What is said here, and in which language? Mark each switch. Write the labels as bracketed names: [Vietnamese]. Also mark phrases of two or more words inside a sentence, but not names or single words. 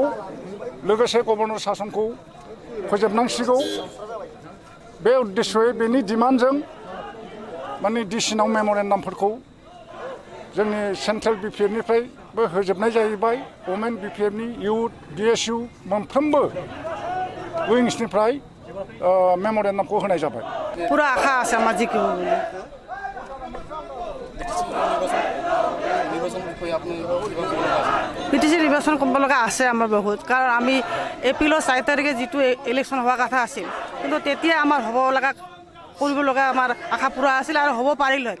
[Bodo] लोगोसे गभर्नर सासनखौ फोजोबनांसिगौ बे उद्देश्ययै बेनि डिमान्डजों माने डिसिनाव मेम'रेन्डामफोरखौ जोंनि सेन्ट्रेल बिपिएफनिफ्रायबो होजोबनाय जाहैबाय वमेन बिपिएफनि इउथ डिएसइउ मोनफ्रोमबो उइंसनिफ्राय मेम'रेन्डामखौ होनाय जाबाय [Assamese] পুরো আশা আছে আমার জিকিব বিটিসি নির্বাচন কৰিব লগা আছে আমাৰ বহুত কাৰণ আমি এপ্ৰিলৰ 4 তাৰিখে যিটো ইলেকশ্যন হোৱা কথা আছিল কিন্তু তেতিয়া আমাৰ হ'ব লগা কৰিব লগা আমাৰ আশা পূৰা আছিল আৰু হ'ব পাৰিল হয়